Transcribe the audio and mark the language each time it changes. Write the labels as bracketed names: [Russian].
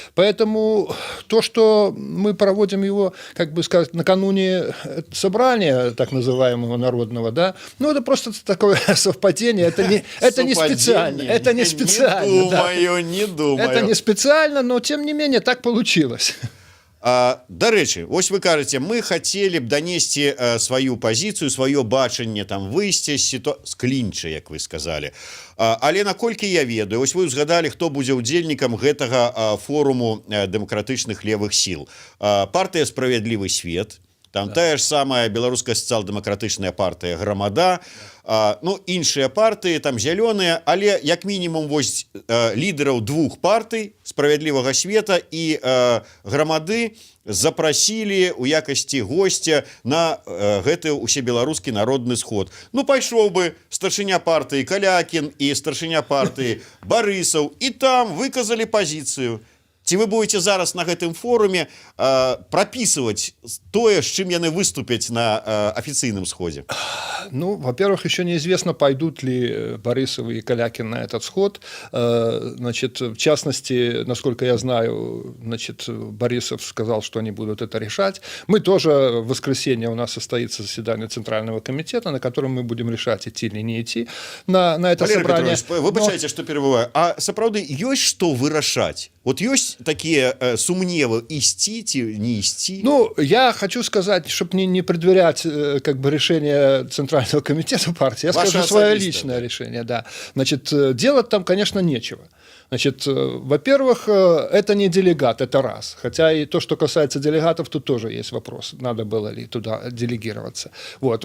[Russian] Поэтому то, что мы проводим его, как бы сказать, накануне собрания так называемого народного, да, ну это просто такое совпадение, это не специально, это не специально. Не думаю. Это не специально, но тем не менее так получилось. [Belarusian] Дарэчы, вось вы кажаце, мы хацелі б данесці сваю пазіцыю, сваё бачанне, там выйсці з клінча, як вы сказалі. Але наколькі я ведаю, вось вы ўзгадалі, хто будзе ўдзельнікам гэтага форуму дэмакратычных левых сіл. Партыя «Справядлівы свет», там тая ж самая беларуская сацыял-дэмакратычная партыя «Громада», ну, іншыя партыі, там зялёныя, але як мінімум вось лідараў двух партый «Справядлівага света» і «Громады» запрасілі ў якасці госця на гэты ўсебеларускі народны сход. Ну, пайшоў бы старшыня партыі Калякін і старшыня партыі Барысаў, і там выказалі пазіцыю. Ці вы будете зараз на гэтым форуме прописывать тое, с чем яны выступят на официальном сходе? [Russian] Ну, во-первых, еще неизвестно, пойдут ли Борисов и Калякин на этот сход. Значит, в частности, насколько я знаю, значит, Борисов сказал, что они будут это решать. Мы тоже в воскресенье у нас состоится заседание Центрального комитета, на котором мы будем решать, идти или не идти на это Валерий собрание. [Belarusian] Петрович, выбачайте, что перебываю. А сапраўды ёсць што вырашаць? Вот ёсць такие сумневы, ісці ці не ісці? [Russian] Ну, я хочу сказать, чтобы не предверять как бы решение Центрального комитета партии, я скажу свое личное решение, да. Значит, делать там, конечно, нечего. Значит, во-первых, это не делегат, это раз. Хотя и то, что касается делегатов, тут тоже есть вопрос, надо было ли туда делегироваться. Вот.